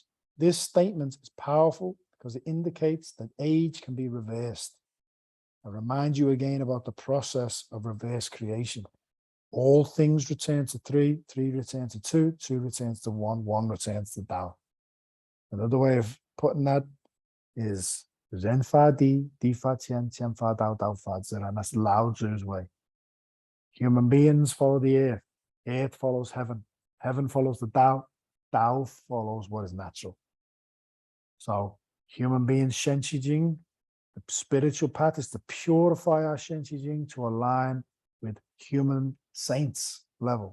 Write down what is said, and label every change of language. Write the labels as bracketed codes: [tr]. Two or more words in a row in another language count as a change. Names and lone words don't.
[en] This statement is powerful because it indicates that age can be reversed. I remind you again about the process of reverse creation. All things return to three, three return to two, two returns to one returns to Tao. Another way of putting that is [zh] 人法地，地法天，天法道，道法自, [en] and that's Lao Tzu's way. Human beings follow the earth follows heaven, heaven follows the Tao, Tao follows what is natural. So human beings, [zh] 神气精, [en] the spiritual path is to purify our [zh] 神气精 [en] to align with human saints level.